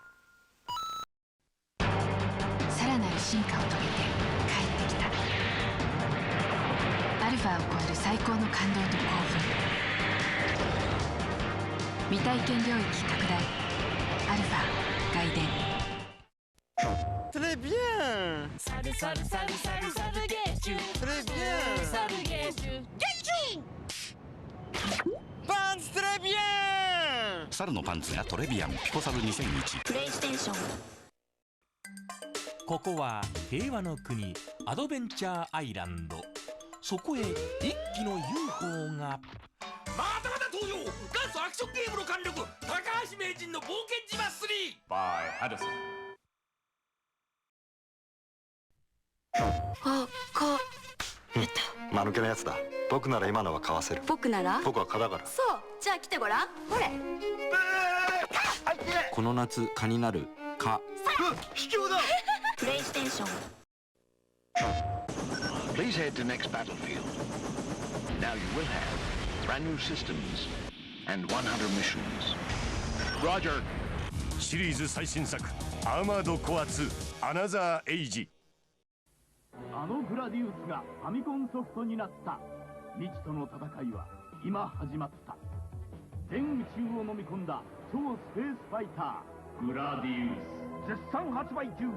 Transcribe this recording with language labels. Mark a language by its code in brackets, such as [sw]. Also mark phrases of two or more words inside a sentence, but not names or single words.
[ja] さらなる進化を遂げて帰ってきた。アルファを超える最高の感動と興奮。未体験領域拡大。アルファ外伝。 [fr] Très bien. Salut, salut, salut, salut, salut, Geju. Très bien. Salut, Geju. Geju! パンツ très bien. [ja] 猿のパンツがトレビアンピコサル2001。プレイステーション。ここは平和の国アドベンチャーアイランド。そこへ一機の UFO が。またまた登場。元祖アクションゲームの貫禄、高橋名人の冒険島3 by ハドソン。あ、間抜けなやつだ。僕なら今のは買わせる。僕なら？ 僕は蚊だから。そう、じゃあ来てごらん。ほれ。この夏蚊になる蚊。卑怯だ。プレイステーション。 [en] Please head to next battlefield. Now you will have brand new systems and 100 missions. Roger. [ja] シリーズ最新作アーマードコア2アナザーエイジ。あのグラディウスがファミコンソフトになった。未知との戦いは今始まった。全宇宙を飲み込んだ超スペースファイターグラディウス、絶賛発売中。